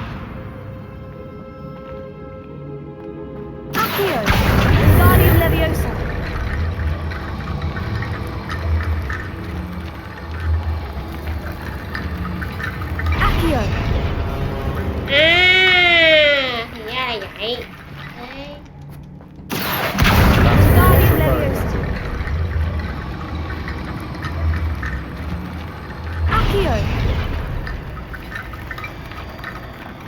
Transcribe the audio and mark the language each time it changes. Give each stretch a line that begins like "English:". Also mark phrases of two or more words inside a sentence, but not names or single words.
Vietnamese: Accio. Guardian Leviosa. Accio. À, thì ra là vậy. Đấy. Guardian Leviosa. Accio.